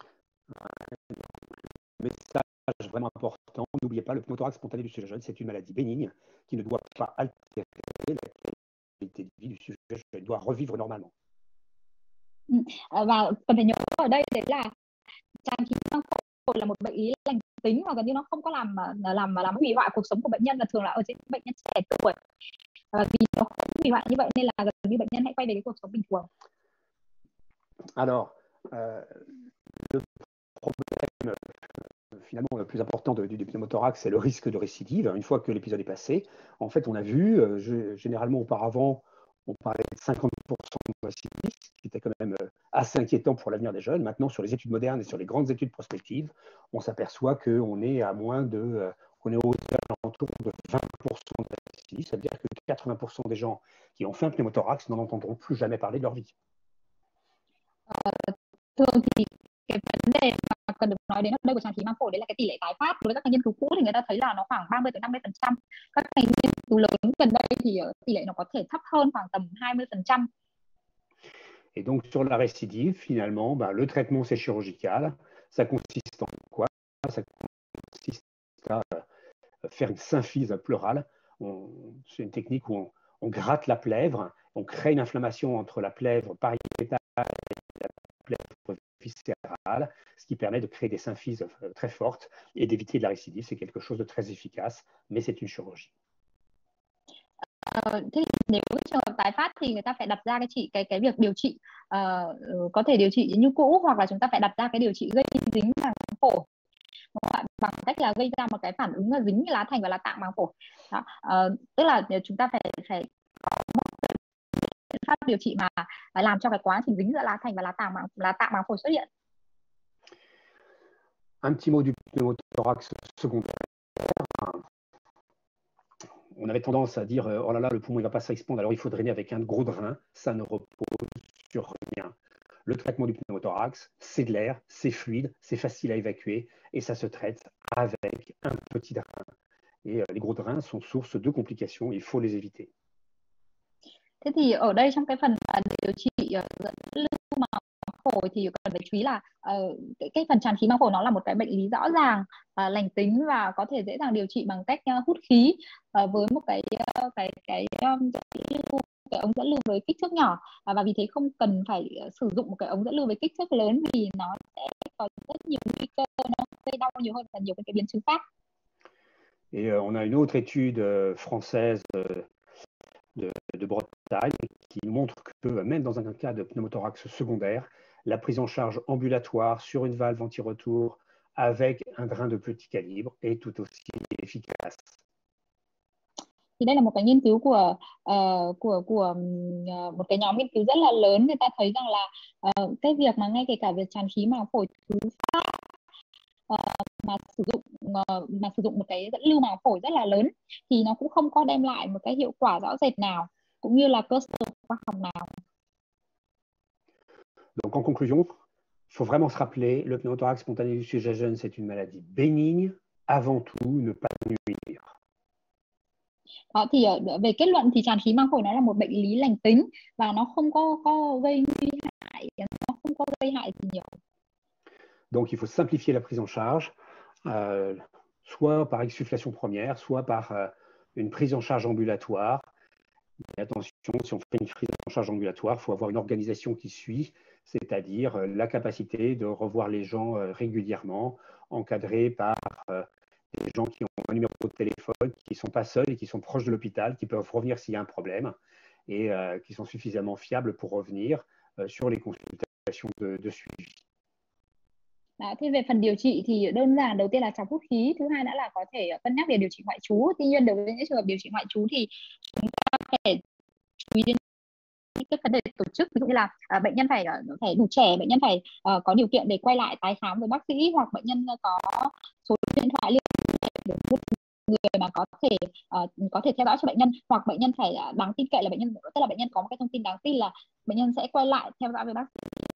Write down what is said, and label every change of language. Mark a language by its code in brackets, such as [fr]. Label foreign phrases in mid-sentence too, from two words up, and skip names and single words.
[fr] Message vraiment important, n'oubliez pas, le pneumothorax spontané du sujet jeune, c'est une maladie bénigne qui ne doit pas altérer la qualité de vie du sujet jeune, il doit revivre normalement. [vi] Và cần phải nhớ ở đây đấy là tràn khí màng phổi là một bệnh lý lành tính và gần như nó không có làm hủy hoại cuộc sống của bệnh nhân, và thường là ở trên bệnh nhân trẻ tuổi. Vì nó không hủy hoại như vậy nên là gần như bệnh nhân hãy quay về cái cuộc sống bình thường. [fr] Alors, le problème finalement le plus important du pneumothorax, c'est le risque de récidive. Une fois que l'épisode est passé, en fait, on a vu, généralement auparavant, on parlait de 50% de récidive, ce qui était quand même assez inquiétant pour l'avenir des jeunes. Maintenant, sur les études modernes et sur les grandes études prospectives, on s'aperçoit qu'on est à moins de on est aux alentours de 20% de récidive. Ça veut dire que 80% des gens qui ont fait un pneumothorax n'en entendront plus jamais parler de leur vie. [vi] Thường thì cái vấn đề mà cần được nói đến ở đây của tràn khí màng phổi đấy là cái tỷ lệ tái phát. Đối với các nghiên cứu cũ thì người ta thấy là nó khoảng 30-50%. Các nghiên cứu lớn gần đây thì tỷ lệ nó có thể thấp hơn, khoảng tầm 20%. [fr] Et donc, sur la récidive, finalement, le traitement, c'est chirurgical. Ça consiste en quoi? Ça consiste à faire une symphyse pleurale. C'est une technique où on gratte la plèvre, on crée une inflammation entre la plèvre pariétale et la plèvre viscérale, ce qui permet de créer des symphyses très fortes et d'éviter de la récidive. C'est quelque chose de très efficace, mais c'est une chirurgie. [vi] Thế thì nếu trường hợp tái phát thì người ta phải đặt ra cái việc điều trị có thể điều trị như cũ, hoặc là chúng ta phải đặt ra cái điều trị gây dính màng phổi bằng cách là gây ra một cái phản ứng dính lá thành và lá tạng màng phổi. Đó. Tức là chúng ta phải có một biện pháp điều trị mà làm cho cái quá trình dính giữa lá thành và lá tạng màng phổi xuất hiện. [fr] Un petit mot du pneumothorax secondaire. On avait tendance à dire oh là là, le poumon ne va pas s'expandre, alors il faut drainer avec un gros drain. Ça ne repose sur rien. Le traitement du pneumothorax, c'est de l'air, c'est fluide, c'est facile à évacuer et ça se traite avec un petit drain. Et les gros drains sont source de complications, il faut les éviter. [vi] Thế thì ở đây trong cái phần điều trị dẫn lưu màng phổi thì cần phải chú ý là cái phần tràn khí màng phổi nó là một cái bệnh lý rõ ràng, lành tính và có thể dễ dàng điều trị bằng cách hút khí với một cái ống dẫn lưu với kích thước nhỏ, và vì thế không cần phải sử dụng một cái ống dẫn lưu với kích thước lớn vì nó sẽ có rất nhiều nguy cơ nó gây đau nhiều hơn và nhiều cái biến chứng khác. [fr] Et on a une autre étude française de Bretagne qui montre que même dans un cas de pneumothorax secondaire, la prise en charge ambulatoire sur une valve anti-retour avec un drain de petit calibre est tout aussi efficace. [vi] Thì đây là một cái nghiên cứu của một cái nhóm nghiên cứu rất là lớn. Người ta thấy rằng là cái việc mà ngay kể cả việc tràn khí màng phổi thứ phát mà sử dụng một cái dẫn lưu màng phổi rất là lớn thì nó cũng không có đem lại một cái hiệu quả rõ rệt nào, cũng như là cơ sở khoa học nào. [fr] Donc en conclusion, il faut vraiment se rappeler, le pneumothorax spontané du sujet jeune, c'est une maladie bénigne, avant tout ne pas nuire. [vi] Đó, thì về kết luận thì tràn khí màng phổi nó là một bệnh lý lành tính và nó không có gây nguy hại, nó không có gây hại gì nhiều. [fr] Donc il faut simplifier la prise en charge, soit par exsufflation première, soit par une prise en charge ambulatoire. Mais attention, si on fait une prise en charge ambulatoire, il faut avoir une organisation qui suit, c'est-à-dire la capacité de revoir les gens régulièrement, encadrés par des gens qui ont un numéro de téléphone, qui ne sont pas seuls et qui sont proches de l'hôpital, qui peuvent revenir s'il y a un problème et qui sont suffisamment fiables pour revenir sur les consultations de suivi. [vi] Đó, thế về phần điều trị thì đơn giản, đầu tiên là chọc hút khí, thứ hai nữa là có thể cân nhắc để điều trị ngoại trú. Tuy nhiên đối với những trường hợp điều trị ngoại trú thì chúng ta phải chú ý đến những cái vấn đề tổ chức, ví dụ như là bệnh nhân phải đủ trẻ, bệnh nhân phải có điều kiện để quay lại tái khám với bác sĩ, hoặc bệnh nhân có số điện thoại liên hệ để một người mà có thể theo dõi cho bệnh nhân, hoặc bệnh nhân phải đáng tin cậy là tức là bệnh nhân có một cái thông tin đáng tin là bệnh nhân sẽ quay lại theo dõi với bác sĩ.